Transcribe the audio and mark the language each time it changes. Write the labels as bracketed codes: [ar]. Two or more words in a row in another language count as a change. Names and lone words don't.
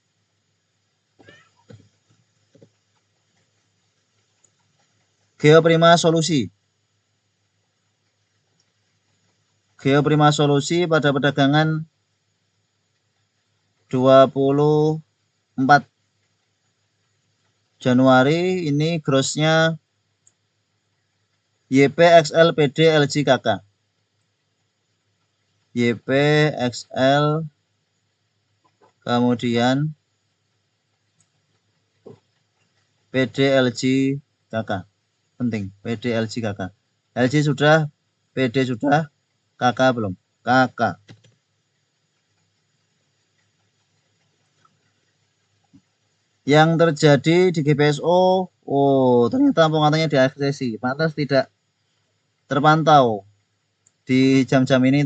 [id] Geoprima Solusi. Geoprima Solusi pada perdagangan 24 Januari ini grossnya YP, XL, PD, LG, KK. YP, XL, kemudian PD, LG, KK. Penting, PD, LG, KK. LG sudah, PD sudah, KK belum. KK. Yang terjadi di GPSO, ternyata penguatannya diaksesi, pantas tidak terpantau di jam-jam ini.